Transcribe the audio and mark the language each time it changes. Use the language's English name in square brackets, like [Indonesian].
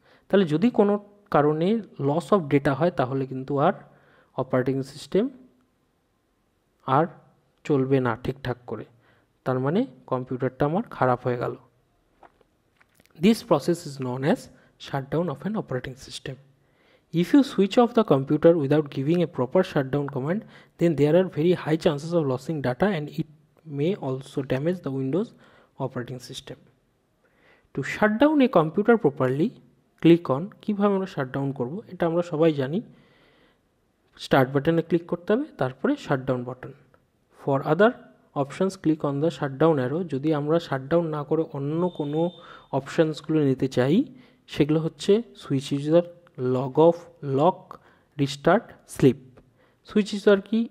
[Bangla] তাহলে যদি কোনো কারণে লস অফ ডেটা হয় তাহলে কিন্তু আর অপারেটিং সিস্টেম আর চলবে না ঠিকঠাক করে, তার মানে কম্পিউটারটা আমার খারাপ হয়ে গেল। [English] This process is known as shutdown of an operating system. If you switch off the computer without giving a proper shutdown command, then there are very high chances of losing data and it may also damage the Windows operating system. To shut down a computer properly, click on [Bangla] কিভাবে আমরা shutdown করব এটা আমরা সবাই জানি। Start বাটনে click করতে হবে, তারপরে shutdown button. [English] For other options click on the shutdown arrow. [Bangla] যদি আমরা শাটডাউন না করে অন্য কোনো অপশানসগুলো নিতে চাই, সেগুলো হচ্ছে switch user, log of, lock, restart, slip. Switch user কি?